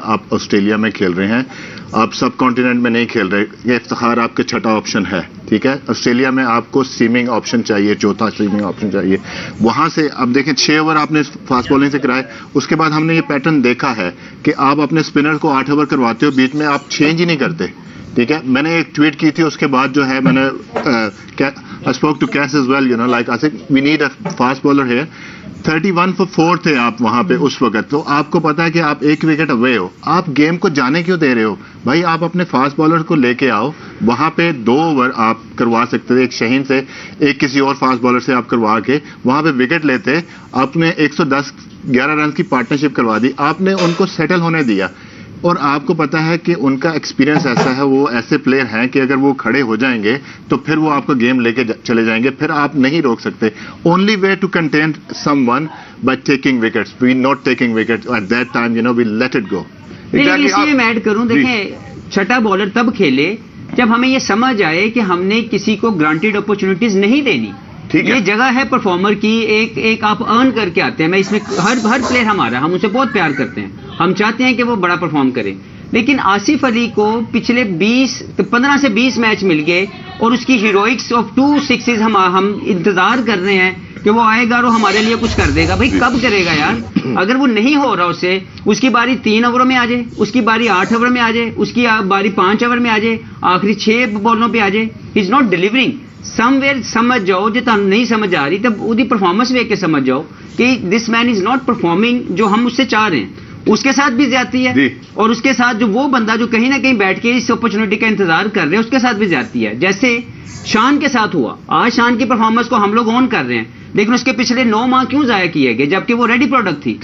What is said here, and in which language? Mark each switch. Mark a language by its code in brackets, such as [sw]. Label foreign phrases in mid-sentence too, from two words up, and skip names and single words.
[ur] آپ آسٹریلیا میں کھیل رہے ہیں, آپ سب کانٹیننٹ میں نہیں کھیل رہے, یہ افتخار آپ کے چھٹا آپشن ہے, ٹھیک ہے. آسٹریلیا میں آپ کو [en] seaming option [ur] چاہیے, چوتھا [en] seaming option [ur] چاہیے. وہاں سے اب دیکھیں 6 اوور آپ نے [en] fast bowling [ur] سے کرائے, اس کے بعد ہم نے یہ پیٹرن دیکھا ہے کہ آپ اپنے اسپنر کو 8 اوور کرواتے ہو, بیچ میں آپ چینج ہی نہیں کرتے, ٹھیک ہے. میں نے ایک ٹویٹ کی تھی, اس کے بعد جو ہے میں نے [en] spoke to Kis as well, you know like I think we need a fast bowler here. [ur] 31 for 4 تھے آپ وہاں پہ اس وقت, تو آپ کو پتا ہے کہ آپ 1 [en] wicket away [ur] ہو, آپ گیم کو جانے کیوں دے رہے ہو بھائی؟ آپ اپنے [en] fast bowler [ur] کو لے کے آؤ, وہاں پہ 2 اوور آپ کروا سکتے تھے, ایک شہین سے ایک کسی اور [en] fast bowler [ur] سے آپ کروا کے وہاں پہ وکٹ لیتے. آپ نے 111 رنز کی پارٹنرشپ کروا دی, آپ نے ان کو سیٹل ہونے دیا. اور آپ کو پتا ہے کہ ان کا ایکسپیرینس ایسا ہے, وہ ایسے پلیئر ہیں کہ اگر وہ کھڑے ہو جائیں گے تو پھر وہ آپ کا گیم لے کے چلے جائیں گے, پھر آپ نہیں روک سکتے. [en] Only way to contain someone by taking wickets, we not taking wickets at that time, you know we let it go. [ur] اسی میں ایڈ کروں, دیکھیں چھٹا بالر تب کھیلے جب ہمیں یہ سمجھ آئے کہ ہم نے کسی کو [en] granted opportunities [ur] نہیں دینی. یہ جگہ ہے پرفارمر کی, ایک آپ ارن کر کے آتے ہیں. میں اس میں ہر پلیئر ہمارا, ہم اسے بہت پیار کرتے ہیں, ہم چاہتے ہیں کہ وہ بڑا پرفارم کرے. لیکن آصف علی کو پچھلے 15 سے 20 میچ مل گئے اور اس کی [en] heroics of 2 sixes [ur] ہم انتظار کر رہے ہیں کہ وہ آئے گا اور ہمارے لیے کچھ کر دے گا. بھائی کب کرے گا یار؟ اگر وہ نہیں ہو رہا اسے, اس کی باری 3 اووروں میں آ جائے, اس کی باری 8 اوور میں آ جائے, اس کی باری 5 اوور میں آ جائے, آخری 6 بالوں پہ آ جائے, [en] he is not delivering. [pa] ਸਮਵੇਅਰ ਸਮਝ ਜਾਓ, ਜੇ ਤੁਹਾਨੂੰ ਨਹੀਂ ਸਮਝ ਆ ਰਹੀ ਤਾਂ ਉਹਦੀ ਪਰਫਾਰਮੈਂਸ ਵੇਖ ਕੇ ਸਮਝ ਜਾਓ کہ [en] this man is not performing [ur] جو ہم اس سے چاہ رہے ہیں. اس کے ساتھ بھی زیادتی ہے اور اس کے ساتھ جو وہ بندہ جو کہیں نہ کہیں بیٹھ کے اس اپرچونٹی کا انتظار کر رہے ہیں اس کے ساتھ بھی زیادتی ہے. جیسے شان کے ساتھ ہوا, آج شان کی پرفارمنس کو ہم لوگ آن کر رہے ہیں, لیکن اس کے پچھلے 9 ماہ کیوں ضائع کیے گئے جبکہ وہ [en] ready product [ur] تھی.